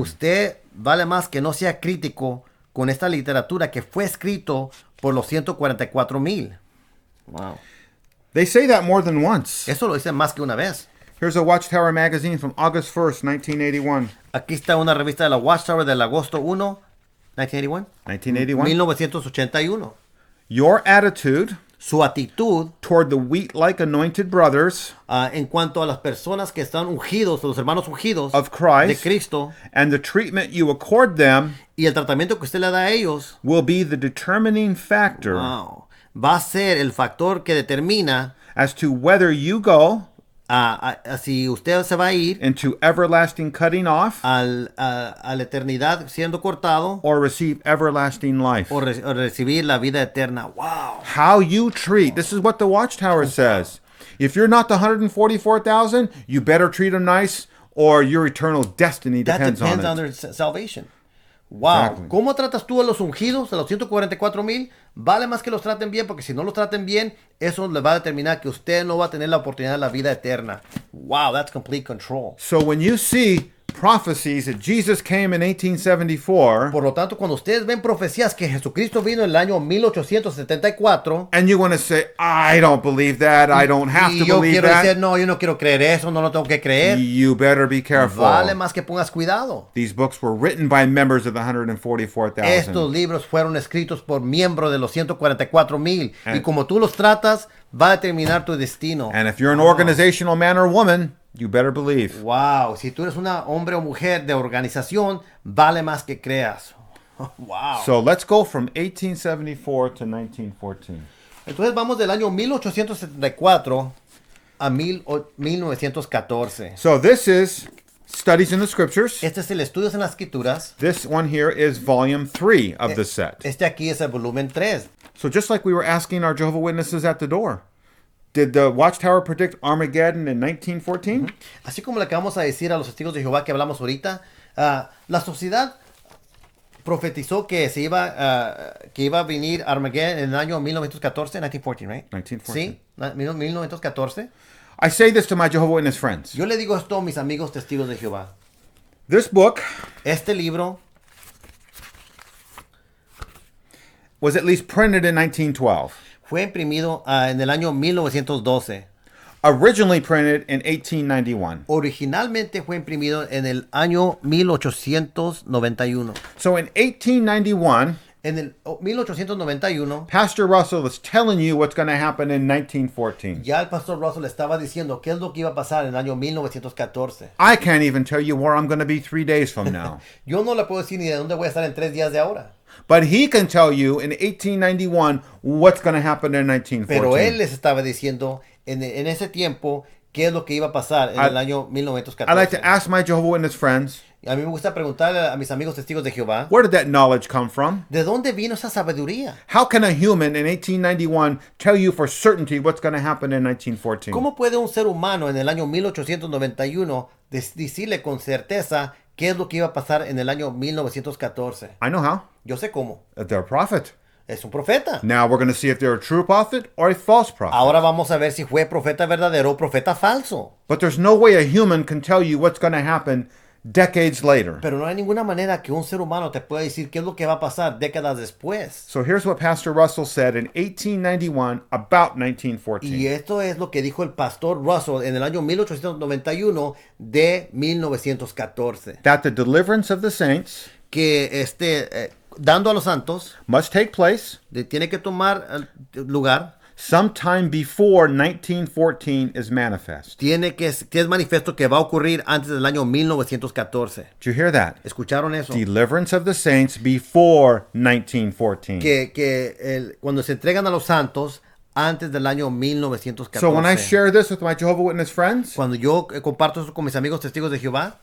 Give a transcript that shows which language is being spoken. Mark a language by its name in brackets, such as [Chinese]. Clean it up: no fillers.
[Spanish] Usted vale más que no sea crítico con esta literatura que fue escrito por los 144,000. [English] Wow. They say that more than once. [Spanish] Eso lo dicen más que una vez. [English] Here's a Watchtower Magazine from August 1st, 1981. [Spanish] Aquí está una revista de la Watchtower del agosto 1, 1981. [English] 1981. [Spanish] 1981. [English] Your attitude [Spanish] Su actitud [English] toward the wheat-like anointed brothers [Spanish] en cuanto a las personas que están ungidos, los hermanos ungidos [English] of Christ [Spanish] de Cristo, [English] and the treatment you accord them [Spanish] y el tratamiento que usted le da a ellos, [English] will be the determining factor [Spanish] va a ser el factor que determina [English] as to whether you go [Spanish] si usted se va a ir [English] into everlasting cutting off [Spanish] a la eternidad siendo cortado [English] or receive everlasting life. [Spanish] o recibir la vida eterna. [English] Wow. How you treat, this is what the Watchtower says. If you're not the 144,000, you better treat them nice or your eternal destiny That depends depends on on it. their salvation. Wow. Exactly. [Spanish] ¿Cómo tratas tú a los ungidos, a los 144,000? Vale más que los traten bien, porque si no los traten bien, eso le va a determinar que usted no va a tener la oportunidad de la vida eterna. [English] Wow, that's complete control. So when you see prophecies that Jesus came in 1874, [Spanish] Por lo tanto, cuando ustedes ven profecías que Jesucristo vino en el año 1874, [English] and you want to say, I don't believe that, I don't have [Spanish] y [English] to [Spanish] yo [English] believe [Spanish] quiero decir, [English] that, [Spanish] no, yo no quiero creer eso, no lo tengo que creer, [English] you better be careful. [Spanish] vale más que pongas cuidado. [English] These books were written by members of the 144,000. [Spanish] Estos libros fueron escritos por miembros de los 144,000, y como tú los tratas, va a determinar tu destino. [English] And if you're an organizational man or woman, you better believe. [Spanish] Wow, si tú eres una hombre o mujer de organización, vale más que creas. [English] Wow. So let's go from 1874 to 1914. [Spanish] Entonces vamos del año 1874 a 1914. [English] So this is Studies in the Scriptures. [Spanish] Este es el Estudios en las Escrituras. [English] This one here is volume 3 of the set. [Spanish] Este aquí es el volumen 3. [English] So just like we were asking our Jehovah Witnesses at the door, did the Watchtower predict Armageddon in 1914? [Spanish] Así como le acabamos a decir a los testigos de Jehová que hablamos ahorita, la sociedad profetizó que iba a venir Armageddon en el año 1914, 1914, right? [English] 1914. [Spanish] Sí, 1914. [English] I say this to my Jehovah Witness friends. [Spanish] Yo le digo esto a mis amigos testigos de Jehová. [English] This book [Spanish] Este libro [English] was at least printed in 1912. [Spanish] fue imprimido en el año 1912. [English] Originally printed in 1891. [Spanish] Originalmente fue imprimido en el año 1891. [English] So in 1891, [Spanish] En el 1891, [English] Pastor Russell is telling you what's going to happen in 1914. [Spanish] ya el pastor Russell estaba diciendo qué es lo que iba a pasar en el año 1914. [English] I can't even tell you where I'm going to be 3 days from now. [Spanish] Yo no le puedo decir ni de dónde voy a estar en 3 días de ahora. [English] But he can tell you in 1891 what's going to happen in 1914. [Spanish] Pero él les estaba diciendo en ese tiempo qué es lo que iba a pasar en el año 1914. [English] I'd like to ask my Jehovah Witness friends, [Spanish] A mí me gusta preguntarle a mis amigos testigos de Jehová, [English] where did that knowledge come from? [Spanish] ¿de dónde vino esa sabiduría? [English] How can a human in 1891 tell you for certainty what's going to happen in 1914? [Spanish] ¿Cómo puede un ser humano en el año 1891 decirle con certeza qué es lo que iba a pasar en el año 1914? [English] I know how. [Spanish] Yo sé cómo. [English] They're a prophet. [Spanish] Es un profeta. [English] Now we're going to see if they're a true prophet or a false prophet. [Spanish] Ahora vamos a ver si fue profeta verdadero o profeta falso. [English] But there's no way a human can tell you what's going to happen decades later. [Spanish] Pero no hay ninguna manera que un ser humano te pueda decir qué es lo que va a pasar décadas después. [English] So here's what Pastor Russell said in 1891 about [Spanish] Y [English] 1914. [Spanish] esto es lo que dijo el pastor Russell en el año 1891 de 1914. [English] That the deliverance of the saints [Spanish] Que dando a los santos [English] must take place [Spanish] tiene que tomar lugar. [English] sometime before 1914 is manifest. [Spanish] Que es manifiesto que va a ocurrir antes del año 1914. [English] Did you hear that? [Spanish] ¿Escucharon eso? [English] Deliverance of the saints before 1914. [Spanish] Cuando se entregan a los santos antes del año 1914. [English] So when I share this with my Jehovah Witness friends, [Spanish] Cuando yo comparto eso con mis amigos testigos de Jehová,